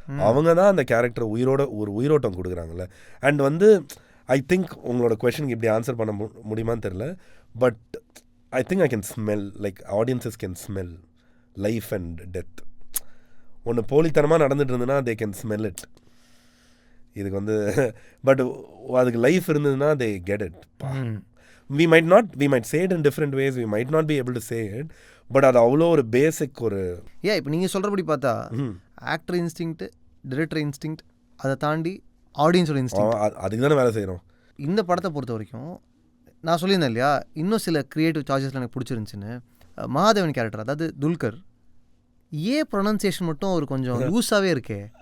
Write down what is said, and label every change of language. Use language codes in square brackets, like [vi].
[ta] அவங்க தான் அந்த கேரக்டர் ஒரு உயிரோட்டம் கொடுக்குறாங்கல்ல. [en] and வந்து I think [ta] உங்களோட கொஷனுக்கு இப்படி ஆன்சர் பண்ண முடியுமான்னு தெரில, [en] But I think I can smell, like audiences can smell life and death. [ta] ஒன்று போலித்தனமாக நடந்துட்டு இருந்ததுன்னா [en] They can smell it. [ta] இதுக்கு வந்து பட் அதுக்கு லைஃப் இருந்ததுன்னா [en] They get it. we might say it in different ways, we might not be able to say it, but [ta] அது அவ்வளோ ஒரு பேசிக் ஒரு இப்போ நீங்கள் சொல்கிறபடி பார்த்தா ஆக்டர் இன்ஸ்டிங்க்ட், டிரெக்டர் இன்ஸ்டிங்க்ட், அதை தாண்டி ஆடியன்ஸோட இன்ஸ்டிங்க்ட், அதுக்கு தானே வேலை செய்கிறோம். இந்த படத்தை பொறுத்த வரைக்கும் நான் சொல்லியிருந்தேன் இல்லையா, இன்னும் சில க்ரியேட்டிவ் சாய்ஸஸில் எனக்கு பிடிச்சிருந்துச்சின்னு. மகாதேவன் கேரக்டர், அதாவது துல்கர், ப்ரொனன்சியேஷன் மட்டும் அவர் கொஞ்சம் லூஸாகவே இருக்கே.